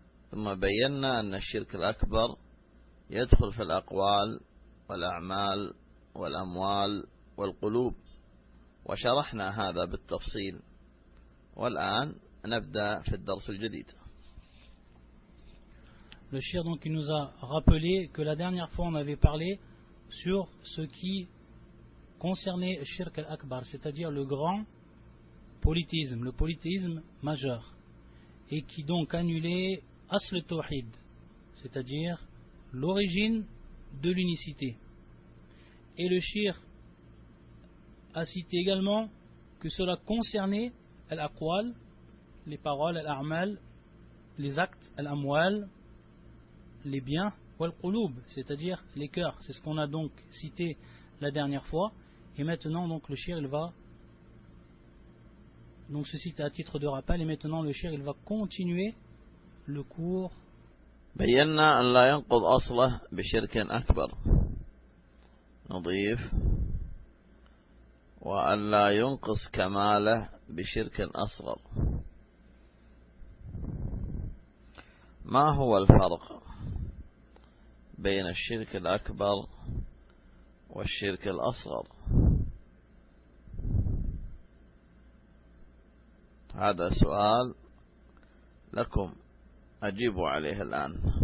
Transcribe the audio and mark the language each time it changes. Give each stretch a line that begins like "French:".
Arabic: ثم بينا أن الشرك الأكبر يدخل في الأقوال والأعمال والأموال والقلوب، وشرحنا هذا بالتفصيل، والآن نبدأ في الدرس الجديد.
French: Le shir, donc, il nous a rappelé que la dernière fois on avait parlé sur ce qui concernait le shirk al-akbar, c'est-à-dire le grand polythéisme, le polythéisme majeur, et qui donc annulait asl tawhid, c'est-à-dire l'origine de l'unicité. Et le shir a cité également que cela concernait al-aqwal, les paroles, al-a'mal, les actes, al-amwal, les biens, wal-qulub, c'est-à-dire les cœurs. C'est ce qu'on a donc cité la dernière fois. Et maintenant, donc, le shir, il va, donc ceci à titre de rappel, et maintenant le shir, il va continuer le cours.
Arabic: بينا أن لا ينقض أصله بشرك أكبر، نضيف وأن لا ينقص كماله بشرك أصغر. ما هو الفرق بين الشرك الأكبر والشرك الأصغر؟ هذا سؤال لكم، أجيبوا عليه الآن.